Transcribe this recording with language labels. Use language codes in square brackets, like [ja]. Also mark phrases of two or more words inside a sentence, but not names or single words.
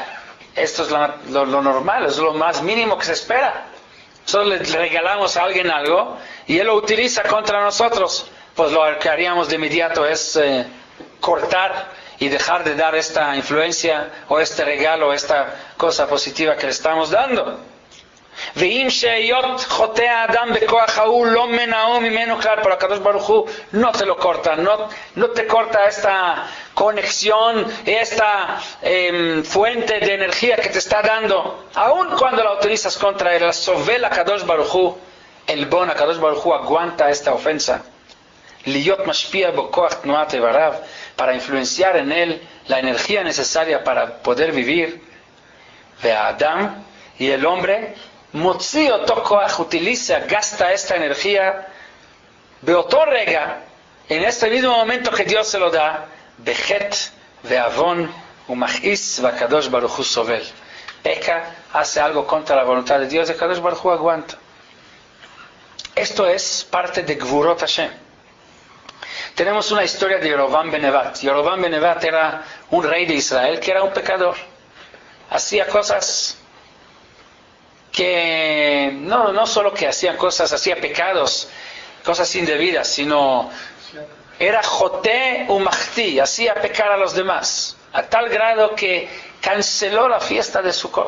[es] Esto es lo normal, es lo más mínimo que se espera. Solo le regalamos a alguien algo y él lo utiliza contra nosotros. Pues lo que haríamos de inmediato es cortar y dejar de dar esta influencia o este regalo, esta cosa positiva que le estamos dando. [he] ואם שעה שחוטא האדם בכח ההוא לא מונעו ממנו כלל. [es] Pero Akadosh Baruch Hu no te lo corta, no te corta esta conexión, esta fuente de energía que te está dando, aun cuando la utilizas contra él. Sovel Akadosh Baruch Hu, el bon Akadosh Baruch Hu aguanta esta ofensa. [he] להיות משפיע בכח תנועת איבריו, [es] para influenciar en él la energía necesaria para poder vivir. [he] והאדם, [es] y el hombre [he] מוציא אותו כח, [es] utiliza, gasta esta energía [he] באותו רגע, [es] en este mismo momento que Dios se lo da, [he] בחטא ועוון ומכעיס והקדוש ברוך הוא סובל. [es] Peca, hace algo contra la voluntad de Dios, y Akadosh Baruch Hu aguanta. Esto es parte de [he] גבורות השם. [es] Tenemos una historia de Yerovam ben Nevat. Yerovam ben Nevat era un rey de Israel que era un pecador. Hacía cosas que no solo que hacía cosas, hacía pecados, cosas indebidas, sino era [he] חוטא ומחטיא, [es] hacía pecar a los demás, a tal grado que canceló la fiesta de Sukkot.